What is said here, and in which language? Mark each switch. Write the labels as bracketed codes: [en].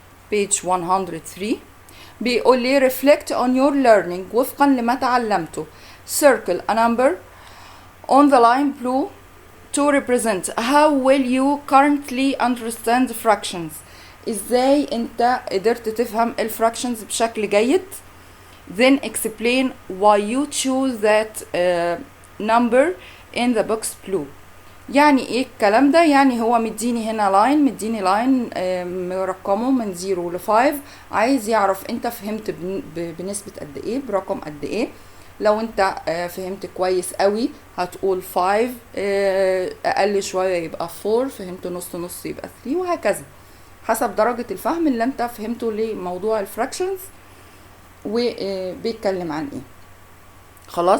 [ar] بيج 103 بيقول لي [en] reflect on your learning [ar] وفقا لما تعلمته. [en] circle a number on the line blue to represent how well you currently understand fractions. [ar] ازاي انت قدرت تفهم الفراكشنز بشكل جيد. [en] then explain why you choose that number in the box blue. [ar] يعني ايه الكلام ده؟ يعني هو مديني هنا لاين، مديني لاين مرقمه من 0 ل 5، عايز يعرف انت فهمت بنسبة قد ايه، برقم قد ايه. لو انت فهمت كويس قوي هتقول 5، اقل شوية يبقى 4، فهمت نص نص يبقى 3، وهكذا حسب درجة الفهم اللي انت فهمته لموضوع الفراكشنز وبيتكلم عن ايه. خلاص.